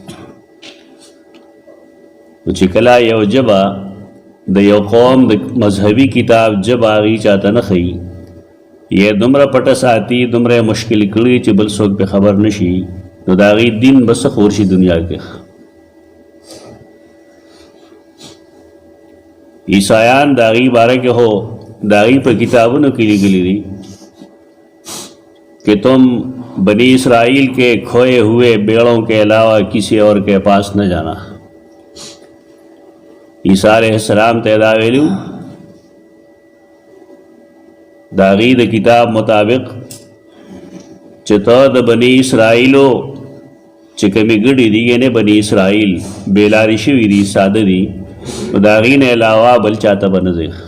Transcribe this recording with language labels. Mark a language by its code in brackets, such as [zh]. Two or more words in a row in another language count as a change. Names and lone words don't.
[ps] نو چې کله یو ژبه د یو قوم د مذهبي کتاب ژبه هغې چاته نه ښیي یې دومره پټه ساتي دومره یې مشکل کړي چې بل څوک پې خبر نه شي نو د هغې دین به څه خور شي دنیا کې. عیسایان د هغې باره کې هو د هغې په کتابونو کې لیکلي دي [ur] کہ تم بنی اسرائیل کے کھوئے ہوئے بیڑوں کے علاوہ کسی اور کے پاس نہ جانا. [ps] عیسیٰ علیہ السلام ته دا ویلو د هغې د کتاب مطابق چې ته د بني اسرائیلو چې کومې ګډې دي یعنې بني اسرائیل بېلارې شوي دي ساده دي نو د هغې نه علاوه بل چاته به نه ځې.